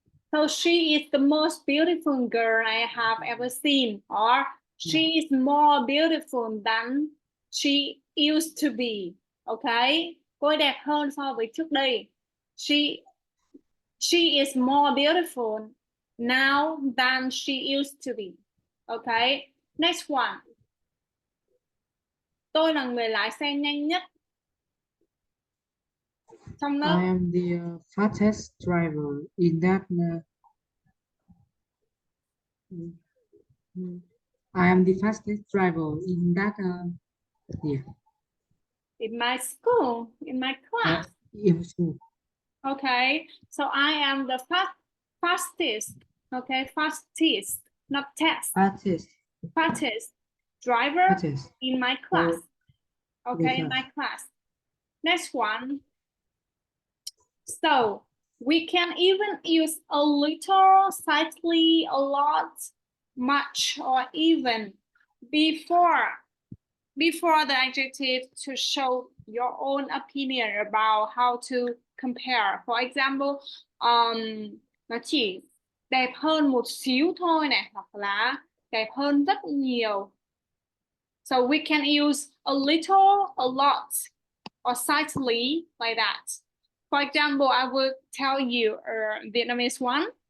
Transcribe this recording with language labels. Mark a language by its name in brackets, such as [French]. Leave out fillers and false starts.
[English] So she is the most beautiful girl I have ever seen, or she is more beautiful than she used to be. [Vietnamese] Okay, cô ấy đẹp hơn so với trước đây. [English] She is more beautiful now than she used to be. Okay, next one. [Vietnamese] Tôi là người lái xe nhanh nhất trong lớp. [English] I am the fastest driver in that. I am the fastest driver in that. Yeah. In my school, in my class. in school. Okay, so I am the fastest, okay, fastest, not test, Fastest. fastest driver Fastest. in my class. Oh, Okay, in my class. Next one. So we can even use a little, slightly, a lot, much, or even before the adjective to show your own opinion about how to compare. For example, [Vietnamese] nó chỉ đẹp hơn một xíu thôi này, hoặc là đẹp hơn rất nhiều. [English] So we can use a little, a lot, or slightly like that. For example, I will tell you a Vietnamese one.